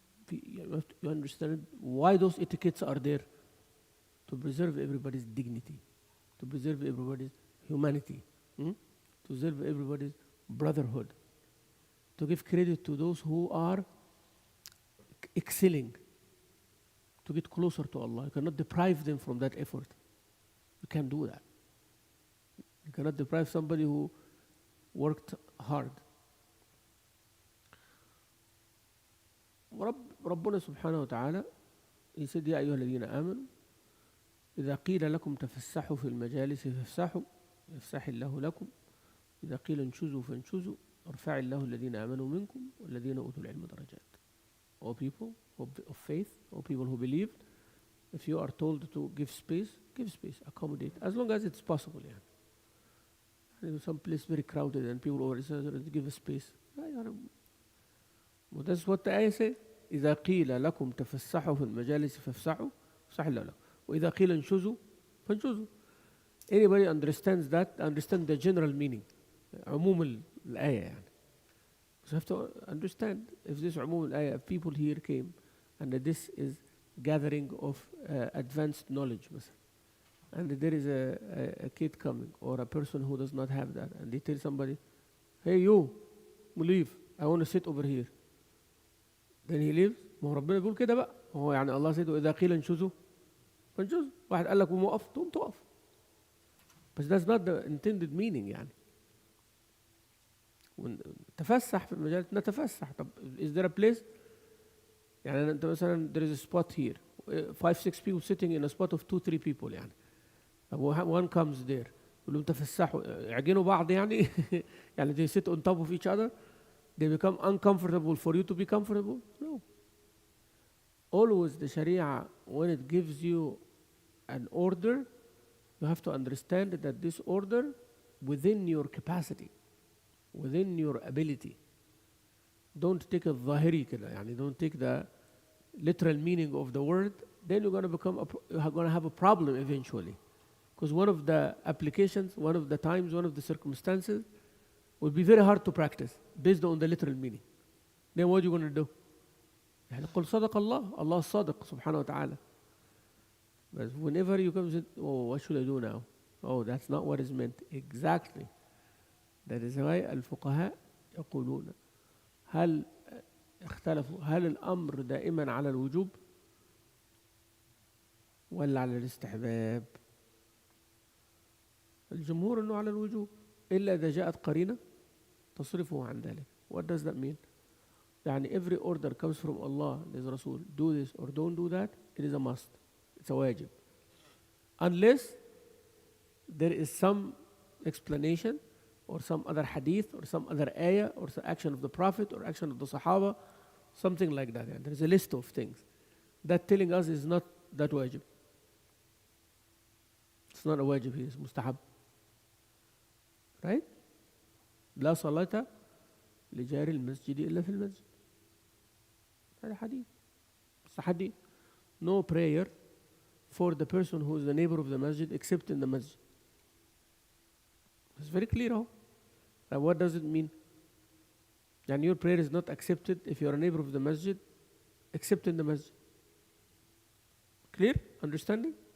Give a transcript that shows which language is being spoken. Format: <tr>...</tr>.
<en>you understand why those etiquettes are there? To preserve everybody's dignity, to preserve everybody's humanity, to preserve everybody's brotherhood, to give credit to those who are excelling, to get closer to Allah. You cannot deprive them from that effort. You can't do that. You cannot deprive somebody who worked hard.</en> <ar>ربنا سبحانه وتعالى</ar> <en>he said</en> <ar>يا أيها الذين آمنوا إذا قيل لكم تفسحوا في المجالس فافسحوا يفسح الله لكم إذا قيل انشزوا فانشزوا ارفع الله الذين آمنوا منكم والذين أوتوا العلم درجات.</ar> <en>All people of faith, all people who believe, if you are told to give space, accommodate, as long as it's possible. Yeah. Some place very crowded and people over give a space. Well, that's what the ayah says.</en> <ar>إذا قيل لكم تفسحوا في المجالس فافسحوا يفسح الله لكم وإذا قيل انشزوا فانشزوا.</ar> <en>Anybody understands that, understand the general meaning.</en> <ar>عموم الآية يعني.</ar> <en>So you have to understand if this</en> <ar>عموم الآية,</ar> <en>if people here came and this is gathering of advanced knowledge مثلا. and there is a kid coming or a person who does not have that, and they tell somebody, hey you, leave, I want to sit over here. Then he leaves.</en> <ar>ما هو ربنا بيقول كده بقى. هو يعني الله said وإذا قيل انشزوا فانشزوا. واحد قال لك قوم وقف تقوم تقف.</ar> <en>But that's not the intended meaning يعني.</en> <ar>تفسح في المجال نتفسح.</ar> <en>طب is there a place؟</en> <ar>يعني أنت مثلا</ar> <en>there is a spot here, 5-6 people sitting in a spot of 2-3 people يعني. طب one comes there.</en> <ar>يقول لهم تفسحوا يعجنوا بعض يعني.</ar> <en>يعني they sit on top of each other. They become uncomfortable for you to be comfortable? No. Always the Sharia, when it gives you an order, you have to understand that this order within your capacity, within your ability. Don't take a zahiri</en> <ar>كده,</ar> <en>يعني don't take the literal meaning of the word, then you're going to have a problem eventually. Because one of the applications, one of the times, one of the circumstances would be very hard to practice based on the literal meaning. Then what are you going to do?</en> <ar>يعني قل صدق الله,</ar> <en>Allah is صادق subhanahu wa ta'ala. But whenever you come and say, oh, what should I do now? Oh, that's not what is meant. Exactly.</en> <ar>That is why الفقهاء يقولون هل اختلفوا هل الأمر دائما على الوجوب ولا على الاستحباب؟ الجمهور أنه على الوجوب إلا إذا جاءت قرينة تصرفه عن ذلك.</ar> <en>What does that mean? يعني every order comes from Allah, there's Rasul, do this or don't do that, it is a must. It's a wajib. Unless there is some explanation or some other hadith or some other ayah or some action of the Prophet or action of the Sahaba, something like that. And there is a list of things that telling us is not that wajib. It's not a wajib here, it's mustahab. Right?</en> <ar>لا صلاة لجار المسجد إلا في المسجد. هذا حديث.</ar> <en>It's a hadith. No prayer for the person who is the neighbor of the masjid except in the masjid. It's very clear. Now what does it mean? And your prayer is not accepted if you are a neighbor of the masjid except in the masjid. Clear? Understanding?</en>